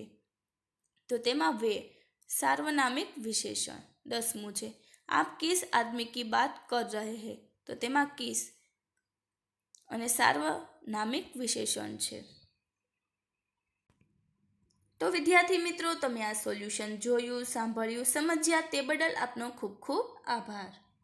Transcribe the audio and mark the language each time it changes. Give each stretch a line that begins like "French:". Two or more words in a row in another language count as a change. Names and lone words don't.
Gujarati: તો તેમા વે સાર્વનામિક વિશેષણ। દસમું છે
Hindi: आप किस आदमी की बात कर रहे हैं।
Gujarati: તો તેમા કિસ અને સાર્વનામિક વિશેષણ છે। તો વિદ્યાર્થી મિત્રો, તમે આ સોલ્યુશન જોયું, સાંભળ્યું, સમજ્યા તે બદલ આપનો ખૂબ ખૂબ આભાર।